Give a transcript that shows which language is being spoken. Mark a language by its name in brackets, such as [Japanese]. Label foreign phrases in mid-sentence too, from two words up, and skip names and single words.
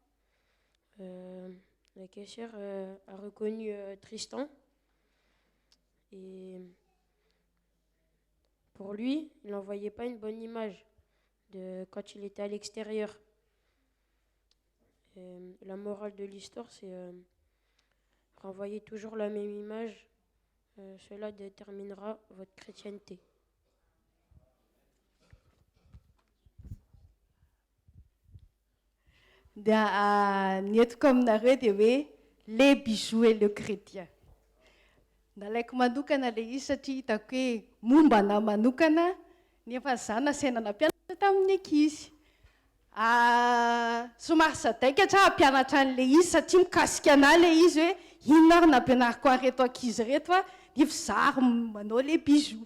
[French] La caissière a reconnu Tristan et pour lui, il n'envoyait pas une bonne image de quand il était à l'extérieur. La morale de l'histoire, c'est renvoyer toujours la même image. Cela déterminera votre chrétienté. [Malagasy] Ny etiko aminareo dia hoe [French] le bijou et le chrétien. [Malagasy] Nalaiko manokana le izy satria hitako hoe mombana manokana nefa za nasaina nampianatra tamin'ny ankizy. Somary sadaika tsara hampianatra an'le izy satria mikasika anahy le izy hoe inona ary nampianariko an'ireto ankizy reto a nefa za manao le bijou.